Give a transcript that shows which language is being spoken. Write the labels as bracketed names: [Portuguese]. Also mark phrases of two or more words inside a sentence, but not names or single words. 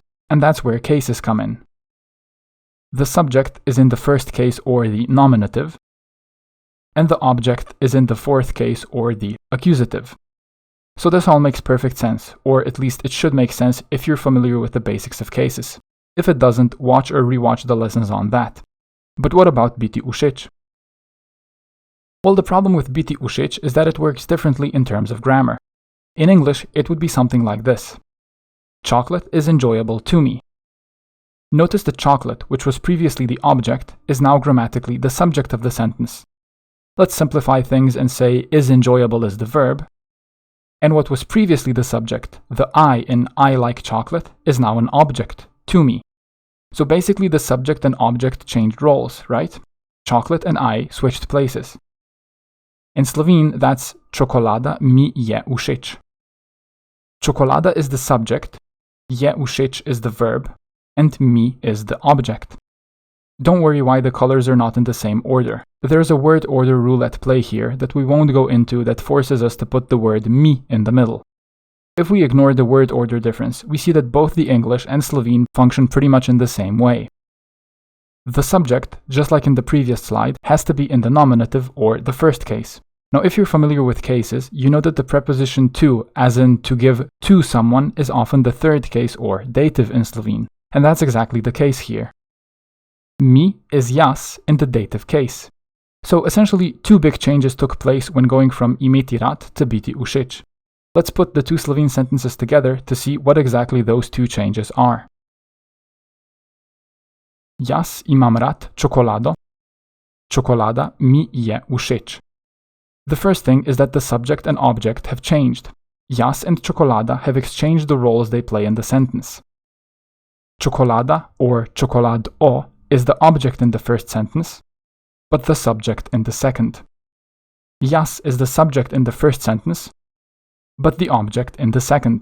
[English] And that's where cases come in. The subject is in the first case or the nominative, and the object is in the fourth case or the accusative. So this all makes perfect sense, or at least it should make sense if you're familiar with the basics of cases. If it doesn't, watch or rewatch the lessons on that. But what about [Slovenian] biti všeč? [English] Well, the problem with [Slovenian] biti všeč [English] is that it works differently in terms of grammar. In English, it would be something like this. Chocolate is enjoyable to me. Notice that chocolate, which was previously the object, is now grammatically the subject of the sentence. Let's simplify things and say is enjoyable is the verb, and what was previously the subject, the I in I like chocolate, is now an object, to me. So basically the subject and object changed roles, right? Chocolate and I switched places. In Slovene, that's [Slovenian] čokolada mi je všeč. [English] Čokolada is the subject, [Slovenian] je všeč [English] is the verb, and mi is the object. Don't worry why the colors are not in the same order. There's a word order rule at play here that we won't go into that forces us to put the word mi in the middle. If we ignore the word order difference, we see that both the English and Slovene function pretty much in the same way. The subject, just like in the previous slide, has to be in the nominative or the first case. Now, if you're familiar with cases, you know that the preposition to, as in to give to someone, is often the third case or dative in Slovene, and that's exactly the case here. Mi is jaz in the dative case. So essentially, two big changes took place when going from [Slovenian] imeti rad [English] to [Slovenian] biti všeč. [English] Let's put the two Slovene sentences together to see what exactly those two changes are. [Slovenian] Jaz imam rad čokolado. Čokolada mi je všeč. [English] The first thing is that the subject and object have changed. Jaz and čokolada have exchanged the roles they play in the sentence. Čokolada, or čokolado, is the object in the first sentence, but the subject in the second. Jaz is the subject in the first sentence, but the object in the second.